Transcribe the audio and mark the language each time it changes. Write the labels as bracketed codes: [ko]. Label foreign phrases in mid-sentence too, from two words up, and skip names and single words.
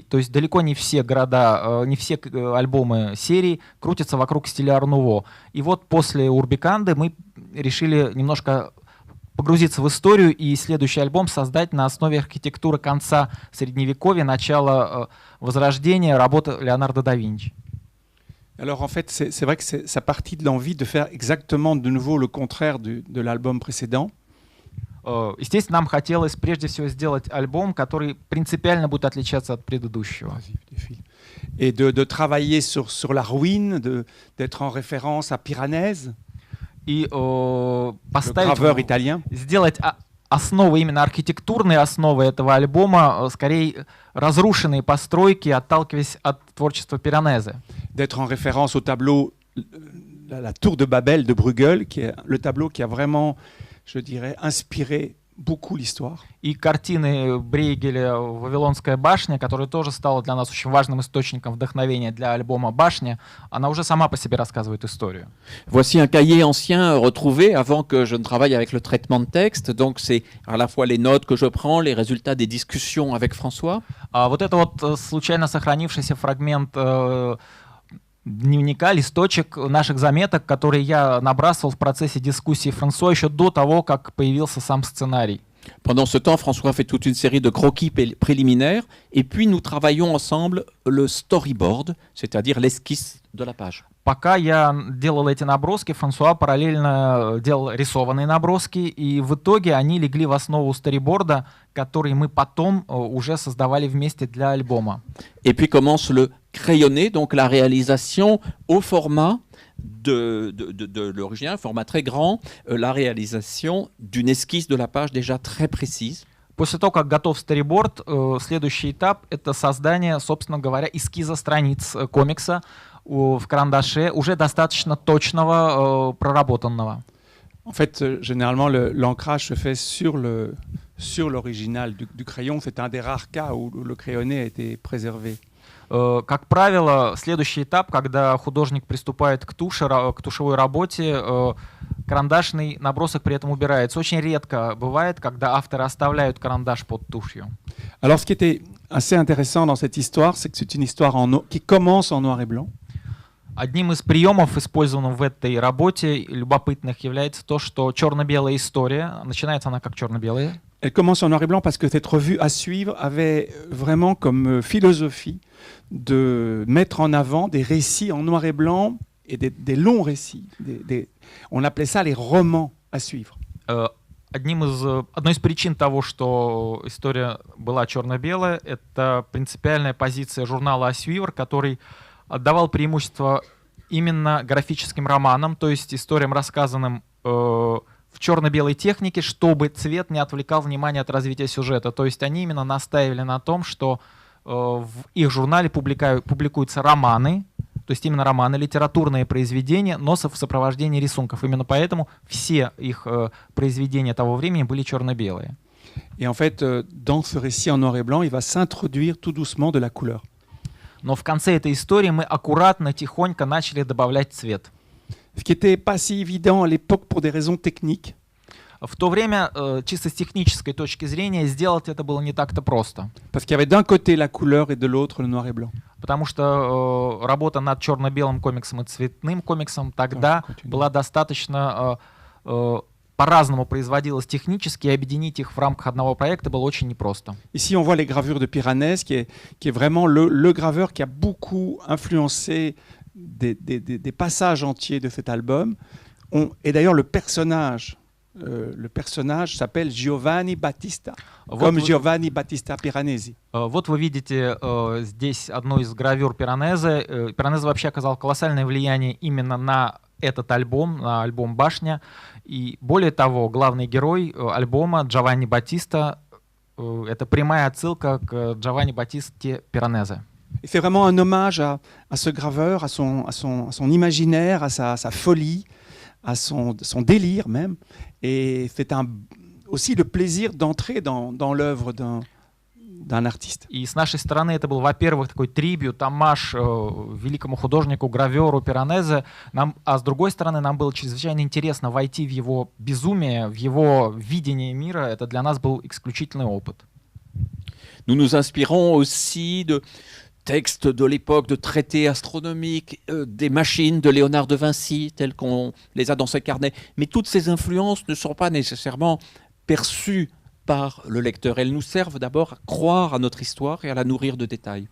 [ru] То есть далеко не все города, не все альбомы серии крутятся вокруг стиля Ар-Нуво. И вот после Урбиканды мы решили немножко погрузиться в историю и следующий альбом создать на основе архитектуры конца Средневековья, начала Возрождения, работы Леонардо да Винчи. [fr] Alors en fait, c'est vrai que ça partit de l'envie de faire exactement de nouveau le contraire de l'album précédent. [ru] Естественно, нам хотелось прежде всего сделать альбом, который принципиально будет отличаться от предыдущего. [fr] Et de travailler sur la ruine, d'être en référence à Piranèse, [ru] И [fr] le graveur italien. [ru] сделать основы, именно архитектурные основы этого альбома, скорее разрушенные постройки, отталкиваясь от творчества Пиранезе. [fr] D'être en référence au tableau la tour de Babel de Bruegel, qui est le tableau qui a vraiment, je dirais, inspiré beaucoup l'histoire. [ru] И картины Брейгеля «Вавилонская башня», которая тоже стала для нас очень важным источником вдохновения для альбома «Башня», она уже сама по себе рассказывает историю. [fr] Voici un cahier ancien retrouvé avant que je ne travaille avec le traitement de texte. Donc c'est à la fois les notes que je prends, les résultats des discussions avec François. [ru] Вот это вот случайно сохранившийся фрагмент дневника, листочек наших заметок, которые я набрасывал в процессе дискуссии Франсуа еще до того, как появился сам сценарий. [fr] Pendant ce temps, François fait toute une série de croquis préliminaires et puis nous travaillons ensemble le storyboard, c'est-à-dire l'esquisse de la page. [ru] Пока я делал эти наброски, Франсуа параллельно делал рисованные наброски, и в итоге они легли в основу сториборда, который мы потом уже создавали вместе для альбома. [fr] Et puis commence le crayonné, donc la réalisation au format de l'original, format très grand, la réalisation d'une esquisse de la page déjà très précise. [ru] После того, как готов сториборд, следующий этап — это создание, собственно говоря, эскиза страниц комикса в карандаше, уже достаточно точного, проработанного. [fr] En fait, généralement, l'ancrage se fait sur l'original du crayon. C'est un des rares cas où le crayonné a été préservé. [ru] Как правило, следующий этап, когда художник приступает к тушевой работе, карандашный набросок при этом убирается. Очень редко бывает, когда авторы оставляют карандаш под тушью. [fr] Alors, ce qui était assez intéressant dans cette histoire, c'est que c'est une histoire qui commence en noir et blanc. [ru] Одним из приемов, использованных в этой работе, любопытных, является то, что черно-белая история, начинается она как черно-белая. [fr] Elle commence en noir et blanc parce que cette revue à suivre avait vraiment comme philosophie de mettre en avant des récits en noir et blanc et des longs récits. On appelait ça les romans à suivre. [ru] Одной из причин того, что история была черно-белая, это принципиальная позиция журнала «Асюивр», который отдавал преимущество именно графическим романам, то есть историям, рассказанным в черно-белой технике, чтобы цвет не отвлекал внимание от развития сюжета. То есть они именно настаивали на том, что в их журнале публикуются романы, то есть именно романы, литературные произведения, но в сопровождении рисунков. Именно поэтому все их произведения того времени были черно-белые. [fr] Et en fait, dans ce récit en noir et blanc, il va s'introduire tout doucement de la couleur. [ru] Но в конце этой истории мы аккуратно, тихонько начали добавлять цвет. [fr] Ce qui n'était pas si évident à l'époque pour des raisons techniques. [ru] В то время, чисто с технической точки зрения, сделать это было не так-то просто. [fr] Parce qu'il y avait d'un côté la couleur et de l'autre le noir et blanc. [ru] Потому что работа над черно-белым комиксом и цветным комиксом тогда была достаточно по-разному производилась технически, и объединить их в рамках одного проекта было очень непросто. [fr] Ici, on voit les gravures de Piranèse, qui est vraiment le graveur qui a beaucoup influencé des passages entiers de cet album. Et d'ailleurs, le personnage s'appelle Giovanni Battista, comme Giovanni Battista Piranesi. [ru] Вот вы видите здесь одну из гравюр Пиранезе. Пиранезе вообще оказал колоссальное влияние именно на этот альбом, на альбом «Башня». И более того, главный герой альбома Джованни Баттиста — это прямая отсылка к Джованни Баттисте Пиранезе. [fr] C'est vraiment un hommage à ce graveur, à son imaginaire, à sa folie, à son délire même. Et c'est aussi le plaisir d'entrer dans l'œuvre d'un artiste. [ru] И с нашей стороны это был, во-первых, такой трибют, оммаж великому художнику, граверу Пиранезе, а с другой стороны нам было чрезвычайно интересно войти в его безумие, в его видение мира. Это для нас был исключительный опыт. [fr] Nous nous inspirons aussi de textes de l'époque, de traités astronomiques, des machines de Léonard de Vinci, telles qu'on les a dans ses carnets. Mais toutes ces influences ne sont pas nécessairement perçues par le lecteur. Elles nous servent d'abord à croire à notre histoire et à la nourrir de détails.